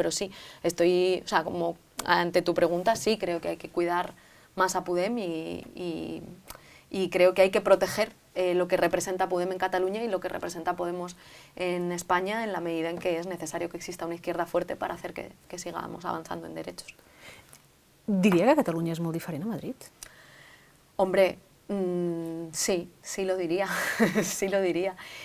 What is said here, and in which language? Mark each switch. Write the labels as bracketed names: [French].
[Spanish] Pero sí, o sea, como ante tu pregunta, sí creo que hay que cuidar más a Podem y creo que hay que proteger lo que representa Podem en Cataluña y lo que representa Podemos en España en la medida en que es necesario que exista una izquierda fuerte para hacer que sigamos avanzando en derechos. [Catalan] Diria que Catalunya és molt diferent a Madrid? [Spanish] Hombre, sí, sí lo diría, sí lo diría.